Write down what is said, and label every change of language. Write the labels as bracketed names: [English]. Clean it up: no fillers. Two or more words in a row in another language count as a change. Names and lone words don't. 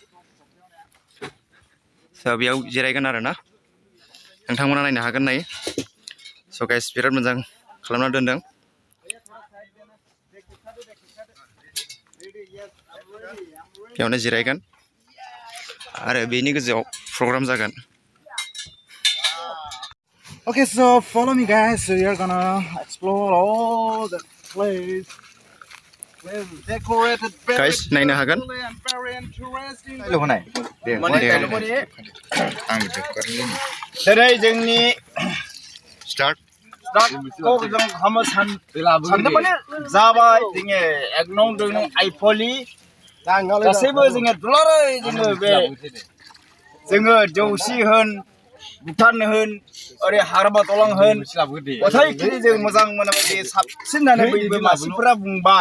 [Bodo] So बेयाव जिरायगोन आरोना नोंथांमोना नायनो हागोन नायो. [English] So guys [Bodo] बिराद मोजां खालामना दोनदों. बेयावनो जिरायगोन आरो बेनि गोजौआव प्रग्राम जागोन. [English] Okay, so follow me, guys. So you're gonna explore all the place. Decorated. [Bodo] Guys नायनो हागोन. [English] Very interesting. [Bodo] दिनै जोंनि स्टार्ट खौ जों खालामनो सानदोंमोन जाबाय जोङो एक नं दुइ नं आइपवालि गासैबो जोङो दुलाराय जोङो जौसि होन भुटान होन ओरै हाग्रामा दलं होन गथायखिनि जों मोजां मोनबाय साबसिन होननानै बयबो मानसिफोरा बुंबाय.